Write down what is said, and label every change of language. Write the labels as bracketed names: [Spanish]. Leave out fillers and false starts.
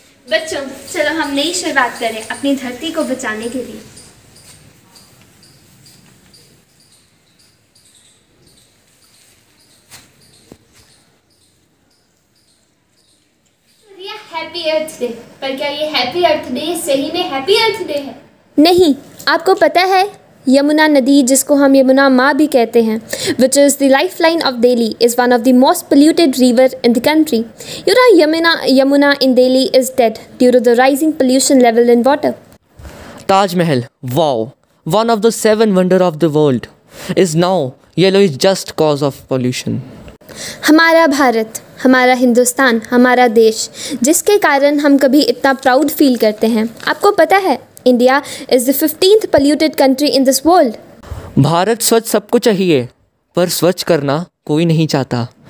[Hindi] बच्चों, चलो हम नई शुरुआत करें अपनी धरती को बचाने के लिए। हैप्पी अर्थ डे, पर क्या ये हैप्पी अर्थ डे सही में हैप्पी अर्थ डे है? नहीं, आपको पता है यमुना नदी, जिसको हम यमुना माँ भी कहते हैं, [English] which is the lifeline of Delhi, is one of the most polluted river in the country. You know, Yamuna in Delhi is dead due to the rising pollution level in water. Taj Mahal, wow, one of the 7 wonders of the world, is now yellowish just cause of pollution. [Hindi] हमारा भारत, हमारा हिंदुस्तान, हमारा देश, जिसके कारण हम कभी इतना proud feel करते हैं, आपको पता है [English] India is the 15th polluted country in this world. [Hindi] Bharat स्वच्छ सबको चाहिए, पर स्वच्छ करना कोई नहीं चाहता।